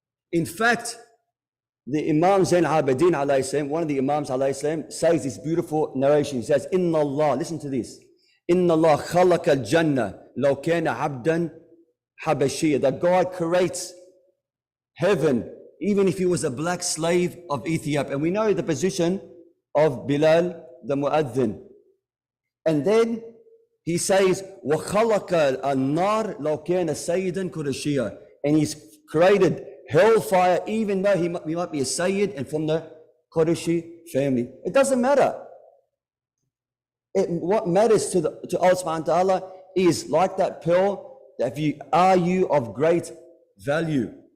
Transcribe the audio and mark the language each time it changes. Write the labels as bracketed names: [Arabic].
[English] In fact, the Imam Zain Abidin alayhi salam, one of the Imams alayhi salam, says this beautiful narration. He says, [Arabic] Inna Allah, [English] listen to this. [Arabic] Inna Allah khalaqa al-jannah law kana abdan habashiyya. [English] That God creates heaven, even if he was a black slave of Ethiopia. And we know the position of Bilal, the Mu'adhin. And then he says, [Arabic] وَخَلَقَ النَّارِ لَوْ كَانَ سَيِّدًا قُرَيشِيًّا. [English] And he's created hellfire, even though he might be a Syed and from the Qurayshi family. It doesn't matter. What matters to Allah subhanahu wa ta'ala is like that pearl, that are you of great value.